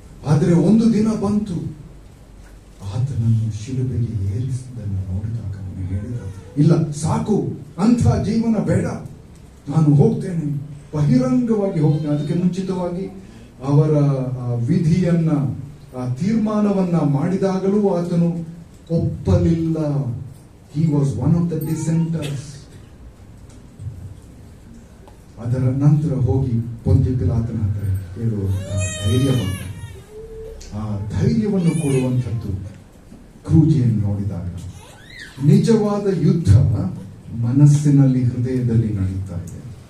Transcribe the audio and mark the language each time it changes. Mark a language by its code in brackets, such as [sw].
[kn] ಆದರೆ ಒಂದು ದಿನ ಬಂತು, ಆತನನ್ನು ಶಿಲುಬೆಗೆ ಏರಿಸಿದ್ದನ್ನು ನೋಡಿದಾಗ ಅವನು ಹೇಳಿದ, ಇಲ್ಲ ಸಾಕು, ಅಂಥ ಜೀವನ ಬೇಡ, ನಾನು ಹೋಗ್ತೇನೆ, ಬಹಿರಂಗವಾಗಿ ಹೋಗ್ತೇನೆ. ಅದಕ್ಕೆ ಮುಂಚಿತವಾಗಿ ಅವರ ವಿಧಿಯನ್ನ, ತೀರ್ಮಾನವನ್ನ ಮಾಡಿದಾಗಲೂ ಆತನು ಒಪ್ಪಲಿಲ್ಲ. [en] He was one of the dissenters. [kn] ಅದರ ನಂತರ ಹೋಗಿ ಪೊಂತ್ಯ ಪಿಲಾತನ ಹತ್ರ ಹೇಳುವ ಧೈರ್ಯವನ್ನು, ಆ ಧೈರ್ಯವನ್ನು ಕೊಡುವಂಥದ್ದು ಕ್ರೂಜಿಯನ್ನು ನೋಡಿದಾಗ. ನಿಜವಾದ ಯುದ್ಧ ಮನಸ್ಸಿನಲ್ಲಿ, ಹೃದಯದಲ್ಲಿ ನಡೀತಾ ಇದೆ.